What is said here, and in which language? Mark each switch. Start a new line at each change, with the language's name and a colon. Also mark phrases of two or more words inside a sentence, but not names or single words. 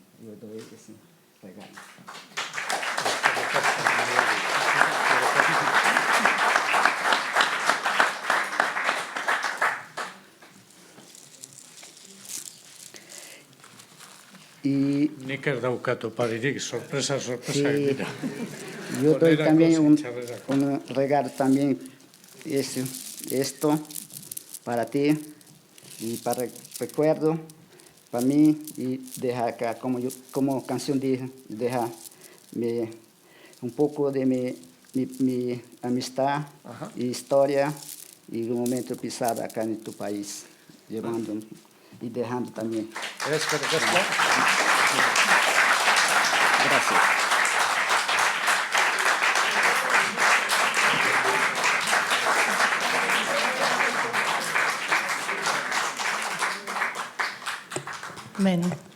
Spanish: Yo doy ese regalo. Y
Basque: nik ez daukat oparirik, sorpresa
Spanish: sí,
Basque: dira.
Spanish: Yo doy también un regalo también, esto para ti y para recuerdo para mí y deja acá como canción deja un poco de mi amistad y historia y un momento pisado acá en tu país, llevando y dejando también. Gracias.
Basque: Beno.